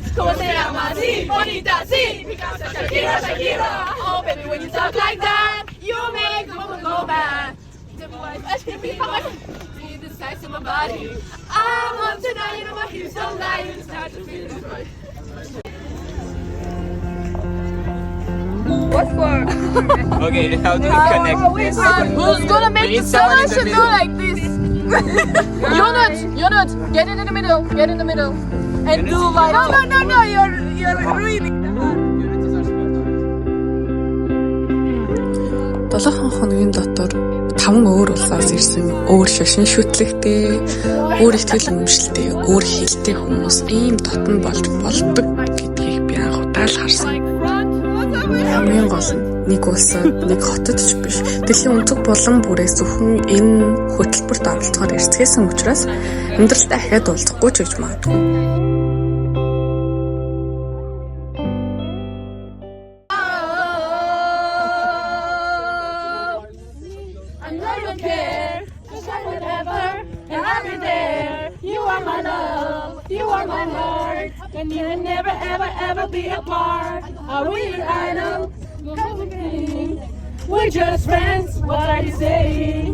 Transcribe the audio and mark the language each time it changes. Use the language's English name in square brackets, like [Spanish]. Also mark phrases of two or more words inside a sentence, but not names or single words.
[Spanish] Como se llama así? Bonita, sí. [English] Because Shakira, Shakira. Oh, baby, when you talk like that, you make the woman go mad. Tell me why I should be fine. See the size of my body. I want to know, you know my hips don't lie. You start to feel this way. What for? Okay, how do we connect? Who's gonna make Need the someone in song the should go middle. like this? Unit, get in the middle, get in the middle, and do like. No, you're ruining the heart. [Mongolian] 7 хоногийн дотор 5 өөр улсаас ирсэн өөр шашин шүтлэгтэй, өөр ихтгэл үнэмшилтэй, өөр хэлтэй хүмүүс ийм дотн болж болдог гэдгийг би анх удаа л харсан. Хамгийн гол нь нэг улсад, нэг хотод ч биш. Дэлхийн өнцөг булан бүрээс зөвхөн энэ хөтөлбөрт оролцохоор ирцгээсэн учраас амьдралдаа дахиад уулзахгүй ч гэж магадгүй. [English] I know you care, just like whatever, and I'll be there. You are my love, you are my heart, and can never, ever, ever be apart. Are we idle? We're just friends. What are you saying?